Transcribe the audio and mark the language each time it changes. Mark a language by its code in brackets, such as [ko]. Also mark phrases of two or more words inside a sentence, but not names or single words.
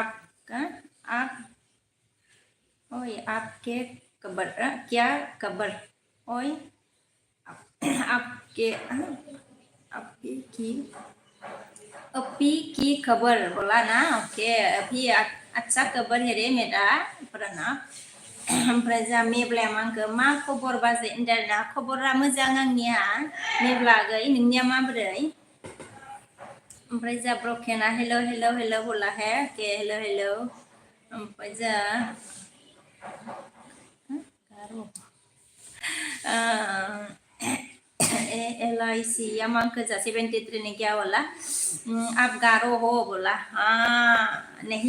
[hi] आपके खबर क्या खबर ओय आपके अभी की खबर बोला ना ओके अभी अच्छा खबर है रे मेरा प्रणव [brx] ओमफ्राय जा मेब्लाया मांखो मा खबर बाजै होनदोंना खबरा मोजां आंनिया मेब्ला आगै नोंनिया माबोरै ओमफ्राय जा ब्रकेना हेलो [hi] बोला है ओके हेलो [brx] ओमफ्राय जा [hi] LIC या मांग जा 73 ने क्या बोला आप गारो हो बोला हाँ नहीं